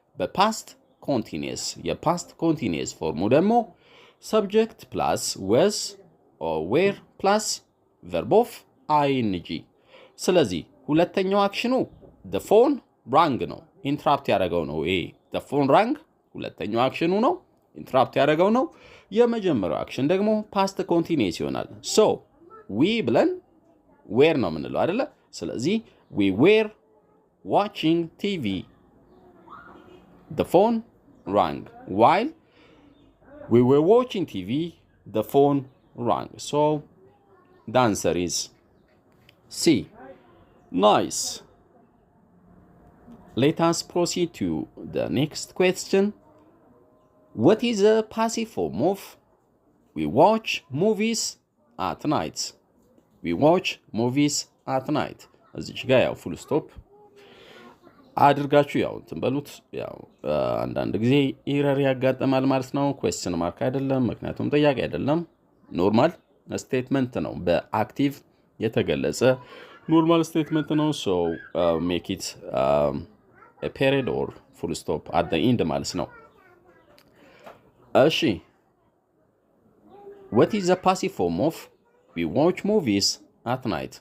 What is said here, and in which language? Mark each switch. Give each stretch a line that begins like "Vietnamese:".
Amharic: በፓስት ኮንቲኒየስ። የፓስት ኮንቲኒየስ ፎርሙ ደግሞ ሰብጀክት ፕላስ ወዝ ኦር ዌር ፕላስ ቨርብ ኦፍ አይንጂ። ስለዚህ ሁለተኛው አክሽኑ
English: the phone rang
Amharic: ነው፣ ኢንትራፕት ያደረገው ነው። ይሄ the phone rang ሁለተኛው አክሽኑ ነው፣ ኢንትራፕት ያደረገው ነው። የመጀመሪያው አክሽን ደግሞ ፓስት ኮንቲኒየስ ይሆናል። ሶ we ብለን were ነው የምንለው አይደለ?
English: ስለዚህ we were watching TV. The phone rang. While we were watching TV, the phone rang. So the answer is C. Nice. Let us proceed to the next question. What is a passive form of we watch movies at night? We watch movies at night.
Amharic: እዚች ጋር ያው ፉል ስቶፕ አድርጋችሁ ያው እንትን በሉት። ያው አንዳንድ ጊዜ ኢረር ያጋጠማል ማለት ነው። ኩዌስችን ማርክ አይደለም፣ ምክንያቱም ጥያቄ አይደለም፣ ኖርማል ስቴትመንት ነው። በአክቲቭ የተገለጸ ኖርማል ስቴትመንት ነው። ሶ ሜክ ኢት a period or full stop at the end ማለት ነው። እሺ
English: what is the passive form of we watch movies at night?